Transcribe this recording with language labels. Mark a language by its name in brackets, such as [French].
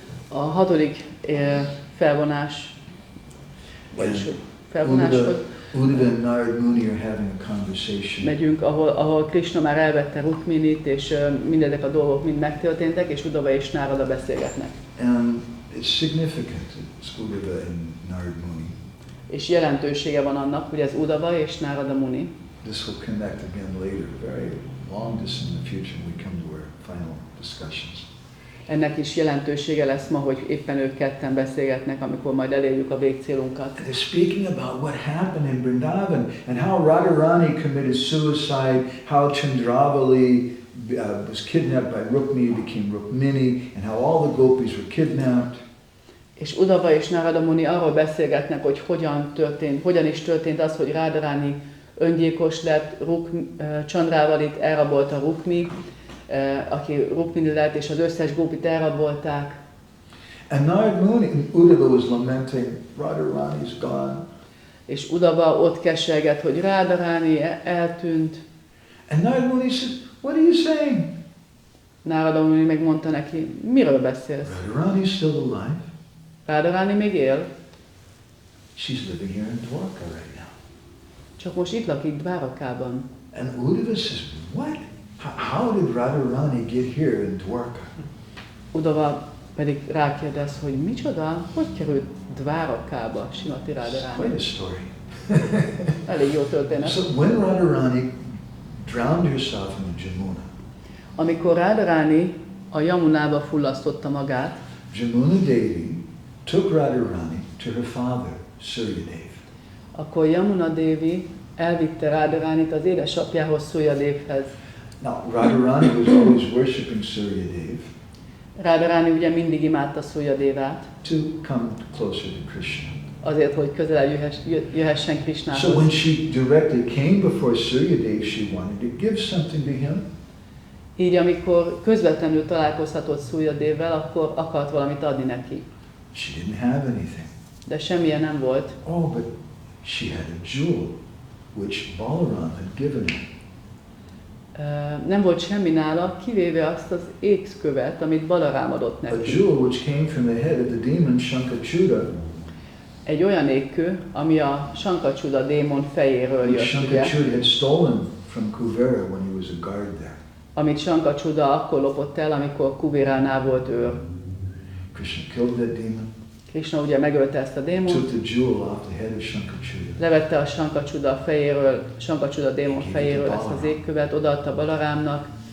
[Hungarian] A hatodik felvonás, vagyis felvonás, [English] Uddhava and Narad Muni are having a conversation. [Hungarian] Megyünk, ahol Krishna már elvette Rukminit, és mindezek a dolgok mind megtörténtek, és Uddhava és Narada beszélgetnek. [English] And it's significant, it's Uddhava and Narad Muni. [Hungarian] És jelentősége van annak, hogy ez Uddhava és Narada Muni. [English] This will connect again later, very long distance in the future when we come to our final discussions. [Hungarian] ennek is jelentősége lesz ma, hogy éppen ők ketten beszélgetnek, amikor majd elérjük a végcélunkat. [English] And they're speaking about what happened in Vrindavan and how Radharani committed suicide, how Chandravali was kidnapped by Rukmini, became Rukmini, and how all the gopis were kidnapped. [Hungarian] És Uddhava és Narada Muni arról beszélgetnek, hogy hogyan is történt az, hogy Radharani öngyilkos lett, Chandravalit elrabolta Rukmi, aki Rukmini lett, és az összes gópit elrabolták. [English] And Narad Muni, Uddhava was lamenting, Radharani's gone. [Hungarian] És Uddhava ott keselget, hogy Radharani eltűnt. [English] And Narad Muni said, what are you saying? [Hungarian] Narada Muni megmondta neki, miről beszélsz? [English] Radharani is still alive. [Hungarian] Radharani még él? [English] She's living here in Dwarka right now. [Hungarian] Csak most itt lakik Dvárakában. [English] And Uddhava says, what? How did Radharani get here in Dwarka? [Hungarian] Uddhava pedig rákérdez, hogy micsoda, hogy került Dvárakába Srimati [English] Quite [Hungarian] Radharani. [English] a story. [Hungarian] Elég jó történet. [English] So when Radharani drowned herself in the Jamuna, [Hungarian] Amikor Radharani a Yamunába fullasztotta magát, [English] Jamuna Devi took Radharani to her father, Suryadev. [Hungarian] akkor Yamuna Devi elvitte Radharanit az édesapjához, Suryadevhez. [English] Now, Radharani was always worshipping Suryadev [Hungarian] Radharani ugye mindig imádta Suryadevát, [English] to come closer to Krishna. [Hungarian] azért, hogy közelebb jöhessen [English] So [Hungarian] Krishnához. [English] when she directly came before Suryadev, she wanted to give something to him. [Hungarian] Így amikor közvetlenül találkozhatott Suryadevvel, akkor akart valamit adni neki. [English] She didn't have anything. [Hungarian] De semmilyen nem volt. [English] Oh, but she had a jewel which Balaram had given her. [Hungarian] Nem volt semmi nála, kivéve azt az ékszkövet, amit Balarám adott [English] A [Hungarian] neki. [English] jewel which came from the head of the demon Shankachuda. [Hungarian] Egy olyan ékkő, ami a Sankacsuda démon fejéről [English] Which [Hungarian] jött, ugye, [English] Shankachuda had stolen from Kuvera when he was a guard there. [Hungarian] amit Sankacsuda akkor lopott el, amikor Kuvéránál volt őr. [English] Krishna killed that demon, [Hungarian] Krishna ugye megölte ezt a démont, [English] took the jewel off the head of Shankachuda. [Hungarian] levette a Sankacsuda démon fejéről ezt az ékkövet, odaadta Balarámnak,